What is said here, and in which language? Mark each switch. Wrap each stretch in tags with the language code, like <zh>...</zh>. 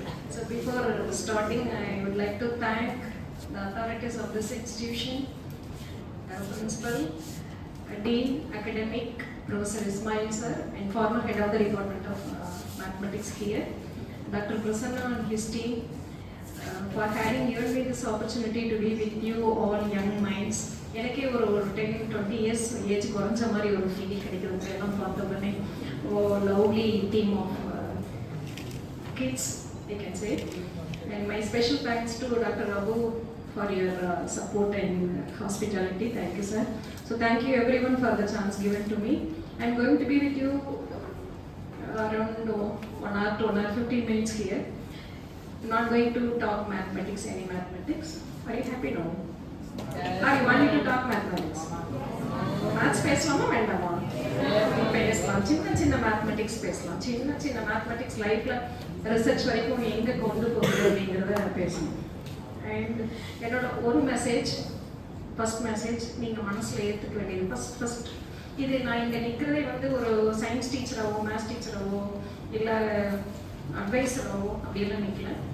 <en>So before starting, I would like to thank the authorities of this institution, principal, dean, academic, Professor Ismail sir, and former head of the Department of Mathematics here, Dr. Prasanna and his team, for having given me this opportunity to be with you all young minds.</en> <ta>எனக்கே ஒரு 10-20 years age குறைஞ்ச மாதிரி ஒரு feeling கிடைக்கிறது எல்லாம் பார்த்த உடனே</ta> <en>Lovely team of kids I can say. And my special thanks to Dr. Rabu for your support and hospitality. Thank you, sir. So thank you everyone for the chance given to me. I'm going to be with you around 1 hour to 1 hour 15 minutes here. I'm not going to talk mathematics, any mathematics. Are you happy now? Are you wanting to talk mathematics?</en> <ta>Maths பேசலாமா வேண்டாமா? பேசலாம். சின்ன mathematics பேசலாம். சின்ன mathematics லைஃப்ல research வரைக்கும் எங்க கொண்டு போகுது அப்படிங்கறத பேசணும். அண்ட் என்னோட ஒரு மெசேஜ், ஃபர்ஸ்ட் மெசேஜ் நீங்க மனசுல ஏத்துக்க வேண்டியது ஃபர்ஸ்ட் இது நான் இங்க நிக்கிறதே வந்து ஒரு சயின்ஸ் டீச்சராவோ மேத்ஸ் டீச்சராவோ இல்ல அட்வைசராவோ அப்படியெல்லாம் நிக்கல.</ta>